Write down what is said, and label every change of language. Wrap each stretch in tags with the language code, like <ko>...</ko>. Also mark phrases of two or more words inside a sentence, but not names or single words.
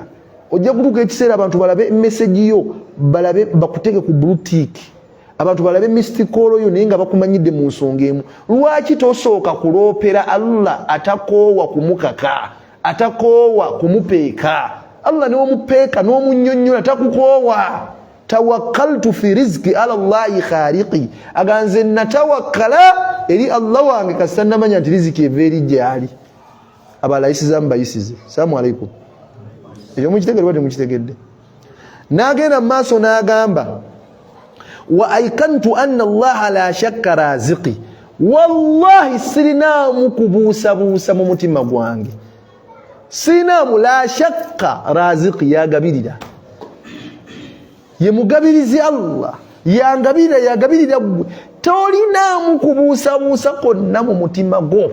<lg>Ojja kutuuka ekiseera abantu balabe message yo, balabe bakuteke ku</lg> <en>blue tick,</en> <lg>abantu balabe mystikolo yo naye nga bakumanyidde mu nsonga emu. Lwaki tosooka kuloopera Allah atakoowa kumukaka, atakoowa kumupeeka? Allah n'omupeeka n'omunnyonnyola takukoowa.</lg> <ar>توكلت في رزقي على الله خالقي,</ar> <lg>aganze natawakkala eri Allah wange kasita namanya nti riziki eva eri gyali. Abalayisiza mubayisize.</lg> <ar>السلام عليكم.</ar> <lg>Ekyo mukitegedde wadde mukitegedde? N'agenda mu maaso n'agamba</lg> <ar>وأيقنت أن الله لا شك رازقي,</ar> <lg>wallahi sirinaamu kubuusabuusa mu mutima gwange, sirinaamu</lg> <ar>لا شك رازقي,</ar> <lg>yagabirira, ye mugabirizi Allah, yangabirira, yagabirira gwe, tolinaamu kubuusabuusa konna mu mutima gwo.</lg>